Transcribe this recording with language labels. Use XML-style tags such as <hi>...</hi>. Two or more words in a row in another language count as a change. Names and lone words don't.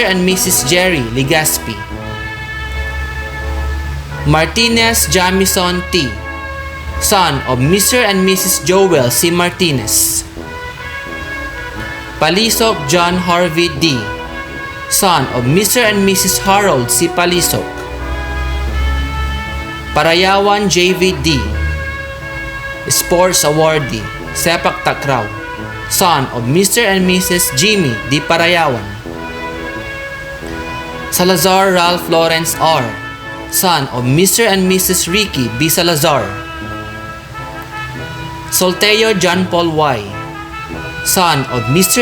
<en>and Mrs. Jerry Legaspi. Martinez Jamison T., son of Mr. and Mrs. Joel C. Martinez. Palisok John Harvey D., son of Mr. and Mrs. Harold C. Palisok. Parayawan JVD, Sports Awardee, Sepak Takraw, son of Mr. and Mrs. Jimmy D. Parayawan. Salazar Ralph Lawrence R., son of Mr. and Mrs. Ricky B. Salazar. Solteo John Paul Y., son of Mr.</en>